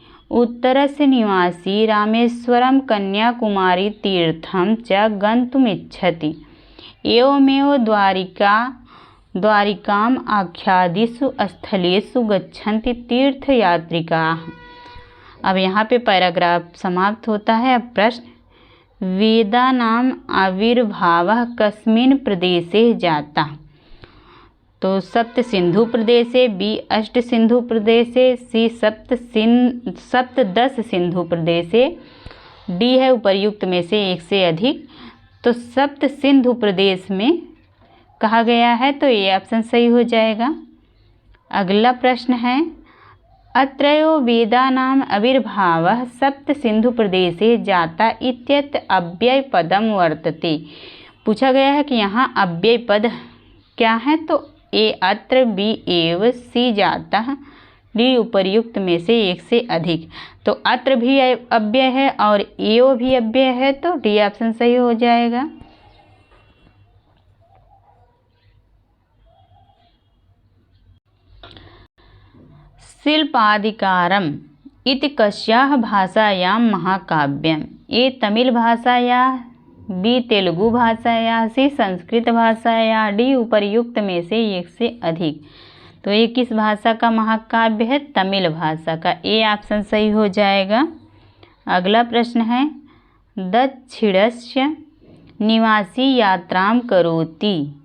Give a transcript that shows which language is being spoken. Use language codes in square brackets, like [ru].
[sa] उत्तरस्य निवासी रामेश्वरं, कन्याकुमारी तीर्थं च गन्तुमिच्छति। एवमेव द्वारिकाम् आख्यादिषु स्थलेषु गच्छन्ति तीर्थयात्रिकाः। [hi] अब यहाँ पे पैराग्राफ समाप्त होता है। अब प्रश्न [sa] वेदानाम् आविर्भावः कस्मिन् प्रदेशे जातः। [hi] तो सप्त सिंधु प्रदेशे, बी अष्ट सिंधु प्रदेशे, सी सप्तदश सिंधु प्रदेशे, डी है उपर्युक्त में से एक से अधिक। तो सप्त सिंधु प्रदेश में कहा गया है, तो ये ऑप्शन सही हो जाएगा। अगला प्रश्न है, [sa] अत्रयो वेदानाम आविर्भावः सप्त सिंधु प्रदेशे जाता इत्यत्र अव्यय पदम वर्तते। [hi] पूछा गया है कि यहाँ अव्यय पद क्या है, तो ए अत्र, बी एव, सी जाता, डी उपर्युक्त में से एक से अधिक। तो अत्र भी अव्यय है और एव भी अव्यय है, तो डी ऑप्शन सही हो जाएगा। [sa] शिल्पाधिकारम् इति कस्याः भाषायां महाकाव्यम्? [hi] ए तमिल भाषायाः, बी तेलुगु भाषायाः, सी संस्कृत भाषायाः, डी उपर्युक्त में से एक से अधिक। तो ये किस भाषा का महाकाव्य है? तमिल भाषा का। ए ऑप्शन सही हो जाएगा। अगला प्रश्न है, [sa] दक्षिणस्य निवासी यात्रां करोति।